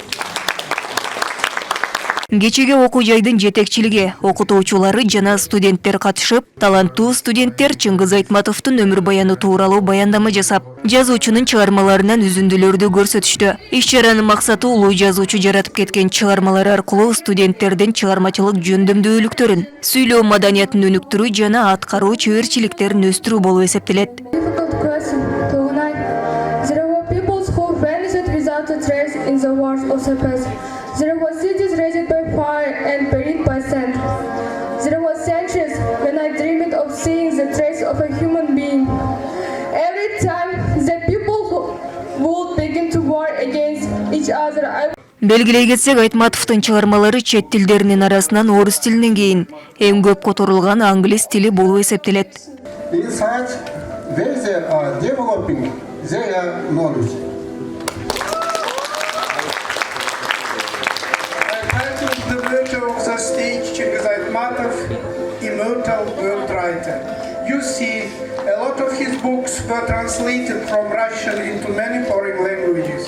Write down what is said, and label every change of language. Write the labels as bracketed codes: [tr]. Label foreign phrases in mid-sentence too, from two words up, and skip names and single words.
[ky] Кечеге окуу жайдын жетекчилиги, окутуучулары жана студенттер катышып, таланттуу студенттер Чыңгыз Айтматовдун өмүр баяны тууралуу баяндама жасап, жазуучунун чыгармаларынан үзүндүлөрдү көрсөтүштү. Иш-чаранын максаты улуу жазуучу жаратып кеткен чыгармалары аркылуу студенттердин чыгармачылык жөндөмдүүлүктөрүн, сүйлөө маданиятын өнүктүрүү жана аткаруу чеберчиликтерин өстүрүү болуп эсептелет. [en] There was cities razed by fire and buried by sand. There was centuries when I dreamed of seeing the trace of a human being. Every time the people would begin to war against each other. [ky] Белгилей кетсек, Айтматовдун чыгармалары чет тилдеринин арасынан орус тилинен кийин эң көп которулган англис тили болуп эсептелет. [en] Inside, they are developing their knowledge. Of the stage, Chingiz Aytmatov, immortal world writer. You see, a lot of his books were translated from Russian into many foreign languages.